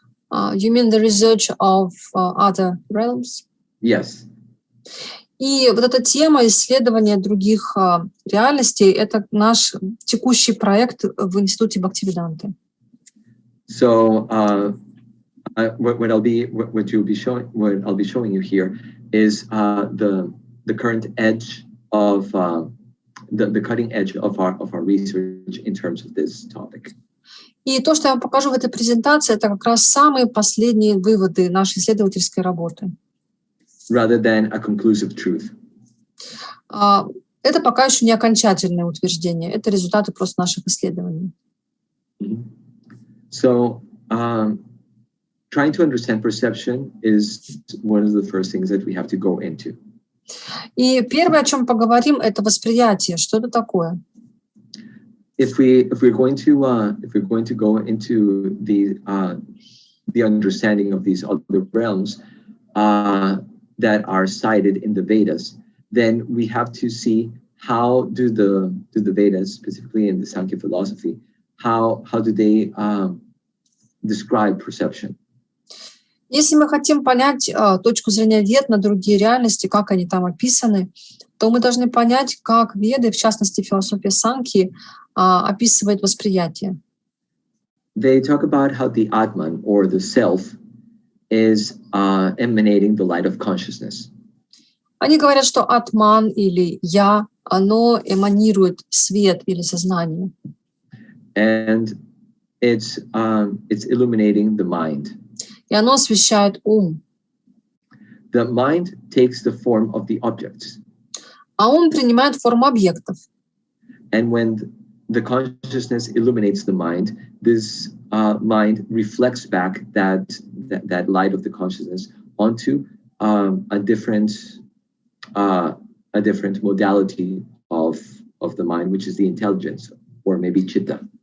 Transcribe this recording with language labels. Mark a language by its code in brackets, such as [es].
[en] You mean the research of other realms? Yes. [ru] И вот эта тема исследования других реальностей — это наш текущий проект в институте Бхактивиданты. [en] So what I'll be showing you here is the current edge of the cutting edge of our research in terms of this topic. [ru] И то, что я вам покажу в этой презентации, это как раз самые последние выводы нашей исследовательской работы. [en] Rather than a conclusive truth. [ru] Это пока еще не окончательное утверждение, это результаты просто наших исследований. [en] So, trying to understand perception is one of the first things that we have to go into. [ru] И первое, о чем поговорим, это восприятие. Что это такое? [en] If we're going to go into the understanding of these other realms that are cited in the Vedas, then we have to see how do the Vedas, specifically in the Sankhya philosophy, how do they describe perception? [ru] Если мы хотим понять точку зрения Вед на другие реальности, как они там описаны, то мы должны понять, как Веды, в частности философия Санхи, описывает восприятие. [en] They talk about how the Atman, or the self, is emanating the light of consciousness. [ru] Они говорят, что Атман или Я, оно эманирует свет или сознание. [en] And it's illuminating the mind. [ru] И оно освещает ум. [en] The mind takes the form of the objects. [ru] А ум принимает форму объектов. [en] And when the consciousness illuminates the mind, this mind reflects back that light of the consciousness onto a different modality of the mind, which is the intelligence, or maybe chitta.